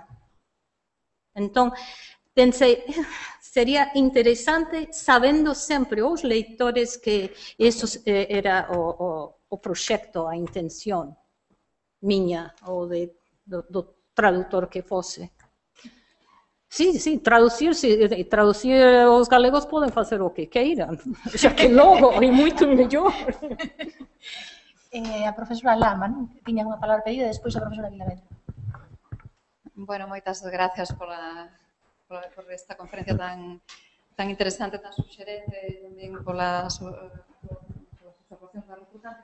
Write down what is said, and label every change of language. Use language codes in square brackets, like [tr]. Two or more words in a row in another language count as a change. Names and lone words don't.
[pt] Então, pensei, seria interessante, sabendo sempre os leitores que isso era o projeto, a intenção minha, ou do tradutor que fosse. Sim, traduzir os galegos podem fazer o que queiram, já que logo é muito melhor. [gl] A profesora Lama, non? Tiña unha palabra pedida, e despois a profesora Vilaverde. Bueno, moitas gracias por esta conferencia tan interesante, tan suxerente, e tamén polas observacións da refutante.